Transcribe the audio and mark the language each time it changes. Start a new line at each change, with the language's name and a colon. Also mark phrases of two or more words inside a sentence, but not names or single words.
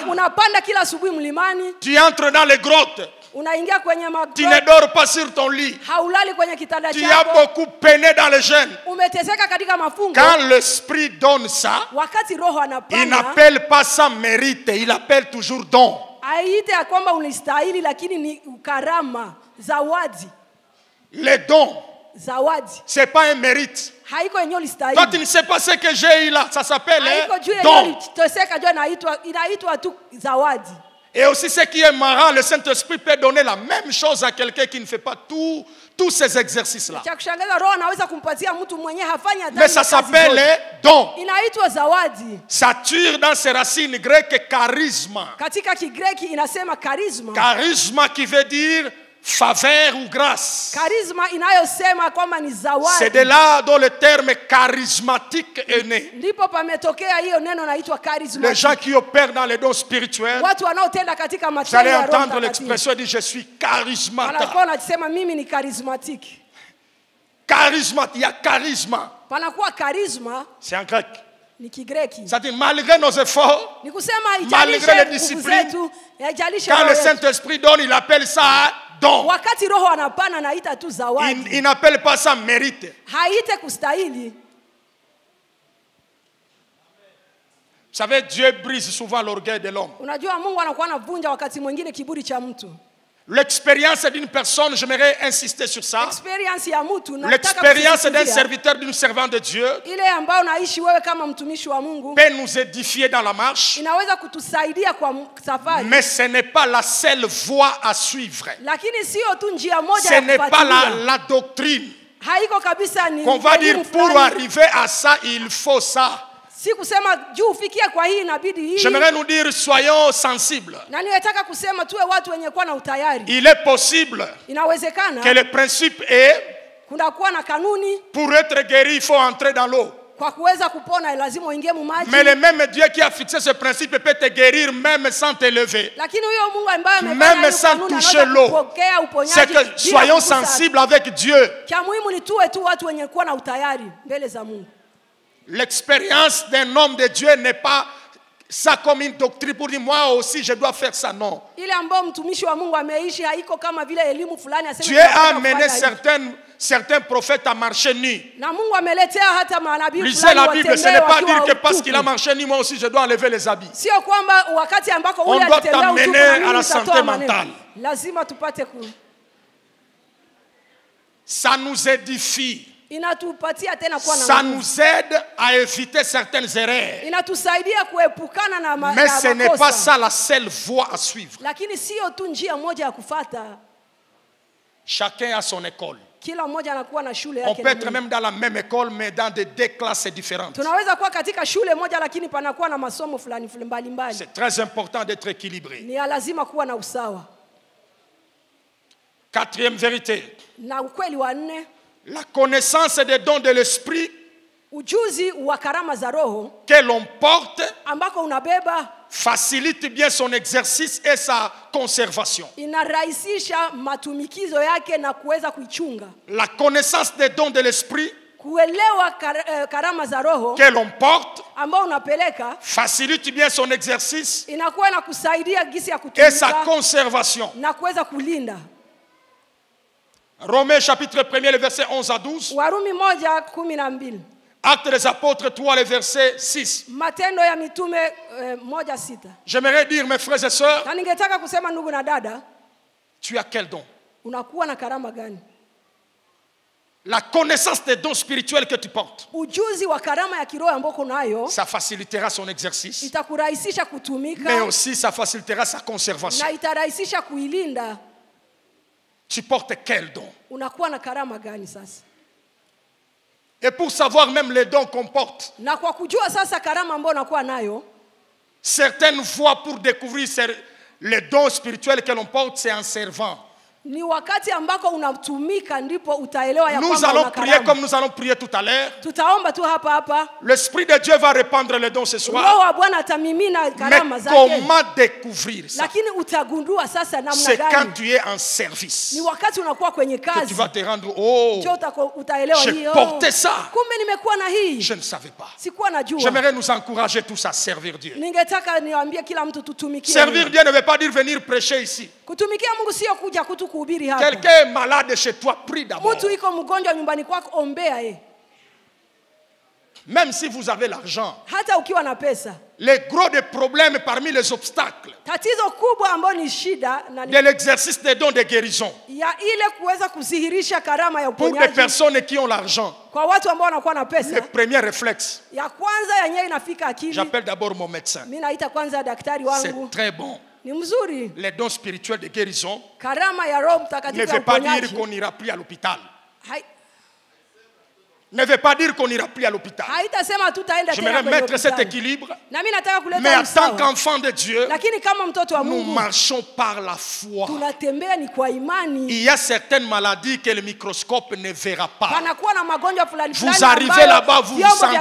Swahili: Unapanda kila asubuhi mlimani,
French: Tu entres dans les grottes.
Swahili: unaingia kwenye
French: Tu ne
Swahili: magoti,
French: dors pas sur ton lit.
Swahili: haulali kwenye kitanda
French: Tu as
Swahili: chako,
French: beaucoup peiné dans le jeûne.
Swahili: umeteseka katika mafungo.
French: Quand l'Esprit donne ça,
Swahili: Wakati Roho
French: il
Swahili: anapana,
French: n'appelle pas ça mérite, il appelle toujours don.
Swahili: aite ya kwamba unastahili, lakini ni karama, zawadi.
French: Les dons,
Swahili: Zawadi
French: ce n'est pas un mérite.
Swahili: haiko yenyewe
French: Toi, tu
Swahili: ulistahili,
French: ne sais pas ce que j'ai eu là. Ça s'appelle
Swahili: haiko juu
French: un
Swahili: yenyewe
French: don.
Swahili: uliteseka, juu inaitwa tu zawadi.
French: Et aussi, ce qui est marrant, le Saint-Esprit peut donner la même chose à quelqu'un qui ne fait pas tous ces exercices-là.
Swahili: Cha kushangaza, Roho anaweza kumpatia mtu mwenye hafanya dhambi.
French: Mais ça s'appelle don.
Swahili: Inaitwa zawadi.
French: Ça tire dans ses racines grecques charisma.
Swahili: Katika Kigreki inasema karisma.
French: Charisma qui veut dire faveur ou grâce.
Swahili: Karisma inayosema kwamba ni
French: C'est
Swahili: zawadi.
French: de là dont le terme charismatique est né.
Swahili: Ndipo pametokea hiyo neno naitwa karisma.
French: Les gens qui opèrent dans les dons spirituels,
Swahili: Watu wanaotenda katika
French: vous
Swahili: matendo
French: allez
Swahili: ya Roho
French: entendre
Swahili: Mtakatifu
French: l'expression dire je suis charismata.
Swahili: wanakuwa wanasema mimi ni charismatique.
French: Charismate, il y a charisme.
Swahili: Panakuwa karisma
French: C'est en grec.
Swahili: ni Kigreki.
French: C'est-à-dire malgré nos efforts,
Swahili: Ni kusema
French: Malgré les
Swahili: haijalishe nguvu
French: disciplines,
Swahili: zetu, haijalishe
French: quand
Swahili: roho
French: le
Swahili: yetu.
French: Saint-Esprit donne, il appelle ça don.
Swahili: Wakati Roho anapana naita tu zawadi.
French: Il n'appelle pas ça mérite.
Swahili: Haite kustahili.
French: Vous savez, Dieu brise souvent l'orgueil de l'homme.
Swahili: Unajua Mungu anakuwa anavunja wakati mwingine kiburi cha mtu.
French: L'expérience d'une personne, j'aimerais insister sur ça.
Swahili: Experience ya mtu nataka
French: L'expérience d'un
Swahili: kusisitizia.
French: serviteur, d'une servante de Dieu
Swahili: Ile ambayo naishi wewe kama mtumishi wa Mungu
French: peut nous édifier dans la marche,
Swahili: inaweza kutusaidia kwa safari.
French: mais ce n'est pas la seule voie à suivre.
Swahili: Lakini sio tu njia moja
French: Ce
Swahili: ya
French: n'est pas
Swahili: kufuatilia.
French: la doctrine
Swahili: Haiko kabisa ni
French: qu'on va dire
Swahili: elimu
French: pour
Swahili: fulani.
French: arriver à ça, il faut ça.
Swahili: Si kusema juu ufikie kwa hii inabidi hii.
French: J'aimerais nous dire, soyons sensibles.
Swahili: Na ninataka kusema tuwe watu wenye kuwa na utayari.
French: Il est possible
Swahili: Inawezekana
French: que le principe est,
Swahili: kuna kuwa na kanuni,
French: pour être guéri, il faut entrer dans l'eau.
Swahili: kwa kuweza kupona lazima uingie mu maji.
French: Mais le même Dieu qui a fixé ce principe peut te guérir même sans te lever.
Swahili: Lakini huyo Mungu ambaye
French: Même
Swahili: amefanya hiyo
French: sans
Swahili: kanuni
French: toucher
Swahili: anaweza
French: l'eau.
Swahili: kupokea uponyaji.
French: C'est que
Swahili: bila
French: soyons
Swahili: kugusa.
French: sensibles avec Dieu.
Swahili: Kia muhimu ni tuwe tu watu wenye kuwa na utayari mbele za Mungu.
French: L'expérience d'un homme de Dieu n'est pas ça comme une doctrine pour dire moi aussi je dois faire ça, non.
Swahili: Ile ambayo mtumishi wa Mungu ameishi haiko kama vile elimu fulani aseme.
French: Dieu a
Swahili: tunataka
French: amené
Swahili: kufanya hivi.
French: certains prophètes à marcher nus.
Swahili: Na Mungu ameletea hata manabii
French: Lisez
Swahili: fulani
French: la Bible, ce
Swahili: watembee
French: n'est pas
Swahili: wakiwa
French: dire que parce
Swahili: utupu.
French: qu'il a marché nu, moi aussi je dois enlever les habits.
Swahili: Sio kwamba wakati ambako
French: On
Swahili: ule
French: doit
Swahili: alitembea
French: t'amener
Swahili: utupu na
French: à
Swahili: mimi
French: la
Swahili: nitatoa
French: santé
Swahili: maneno.
French: mentale.
Swahili: Lazima tupate
French: Ça nous édifie.
Swahili: inatupatia tena kuwa na
French: Ça
Swahili: nguvu.
French: nous aide à éviter certaines erreurs.
Swahili: Inatusaidia kuepukana na
French: Mais
Swahili: na
French: ce n'est pas
Swahili: makosa.
French: ça la seule voie à suivre.
Swahili: Lakini sio tu njia moja ya kufata.
French: Chacun a son école.
Swahili: Kila mmoja anakuwa na shule
French: On
Swahili: yake.
French: peut
Swahili: na
French: être
Swahili: Mungu.
French: même dans la même école, mais dans deux classes différentes.
Swahili: Tunaweza kuwa katika shule moja lakini panakuwa na masomo fulani mbalimbali.
French: C'est très important d'être équilibré.
Swahili: Ni lazima kuwa na usawa.
French: Quatrième vérité,
Swahili: Na ukweli wa nne,
French: la connaissance des dons de l'esprit
Swahili: ujuzi wa karama za Roho
French: que l'on porte
Swahili: ambako unabeba
French: facilite bien son exercice et sa conservation.
Swahili: inarahisisha matumikizo yake na kuweza kuichunga.
French: La connaissance des dons de l'esprit
Swahili: Kuelewa karama za Roho
French: que l'on porte
Swahili: ambao unapeleka
French: facilite bien son exercice
Swahili: inakuwa inakusaidia gisi ya
French: et sa
Swahili: kutumika
French: conservation.
Swahili: na kuweza kulinda.
French: Romains chapitre 1er, le verset 11 à 12.
Swahili: Warumi 1:12.
French: Actes des apôtres 3, le verset 6.
Swahili: Matendo ya Mitume 1:6.
French: J'aimerais dire, mes frères et sœurs,
Swahili: Na ningetaka kusema ndugu na dada,
French: tu as quel don?
Swahili: unakuwa na karama gani?
French: La connaissance des dons spirituels que tu portes,
Swahili: Ujuzi wa karama ya kiroho ambayo unayo
French: ça facilitera son exercice,
Swahili: itakurahisisha
French: mais
Swahili: kutumika
French: aussi ça facilitera sa conservation.
Swahili: na itarahisisha kuilinda.
French: Tu portes quel don?
Swahili: Unakuwa na karama gani sasa?
French: Et pour savoir même les dons qu'on porte,
Swahili: Na kwa kujua sasa karama ambayo unakuwa nayo,
French: certaines fois pour découvrir les dons spirituels que l'on porte, c'est en servant.
Swahili: ni wakati ambako unatumika ndipo utaelewa ya
French: Nous
Swahili: kwamba
French: allons
Swahili: una
French: prier
Swahili: karama.
French: comme nous allons prier tout à l'heure.
Swahili: Tutaomba tu hapa.
French: L'Esprit de Dieu va répandre les dons ce
Swahili: Roho
French: soir.
Swahili: wa Bwana atamimina karama
French: Mais
Swahili: zake.
French: comment découvrir ça?
Swahili: Lakini utagundua sasa namna
French: C'est quand
Swahili: gani.
French: tu es en service
Swahili: Ni wakati unakuwa kwenye
French: que
Swahili: kazi.
French: tu vas te rendre. Oh,
Swahili: Ndio utaelewa
French: je
Swahili: hiyo.
French: portais ça.
Swahili: Kumbe nimekuwa na hii.
French: Je ne savais pas.
Swahili: Sikuwa najua.
French: J'aimerais nous encourager tous à servir Dieu.
Swahili: Ningetaka niwaambie kila mtu tutumikie.
French: Servir
Swahili: Mungu.
French: Dieu ne veut pas dire venir prêcher ici.
Swahili: Kutumikia Mungu sio kuja kutu kuhubiri hapa.
French: Quelqu'un est malade chez toi, prie d'abord.
Swahili: Mtu iko mgonjwa nyumbani kwako, ombea yeye.
French: Même si vous avez l'argent,
Swahili: Hata ukiwa na pesa.
French: les gros des problèmes parmi les obstacles
Swahili: Tatizo kubwa ambalo ni shida na
French: de l'exercice des dons de guérison
Swahili: ya ile kuweza kudhihirisha karama ya
French: pour des
Swahili: uponyaji
French: personnes qui ont l'argent,
Swahili: kwa watu ambao wanakuwa na
French: le
Swahili: pesa.
French: premier réflexe,
Swahili: Ya kwanza yenyewe inafika akili.
French: j'appelle d'abord mon médecin.
Swahili: Mimi naita kwanza daktari
French: C'est
Swahili: wangu.
French: très bon.
Swahili: Ni mzuri.
French: Les dons spirituels de guérison
Swahili: Karama ya Roho
French: ne
Swahili: Mtakatifu ya
French: veut pas dire
Swahili: uponyaji.
French: qu'on n'ira plus à l'hôpital.
Swahili: Hai-
French: Ne veut pas dire qu'on n'ira plus à l'hôpital.
Swahili: Haitasema tutaenda tena
French: J'aimerais
Swahili: kwenye
French: mettre cet
Swahili: hospitali.
French: équilibre.
Swahili: Na mimi nataka kuleta
French: Mais en tant
Swahili: usawa.
French: qu'enfant de Dieu,
Swahili: Lakini kama mtoto wa
French: nous
Swahili: Mungu
French: marchons par la foi.
Swahili: tunatembea ni kwa imani.
French: Il y a certaines maladies que le microscope ne verra pas.
Swahili: Panakuwa na magonjwa fulani
French: Vous
Swahili: fulani
French: arrivez
Swahili: ambayo
French: là-bas, vous vous
Swahili: vyombo vya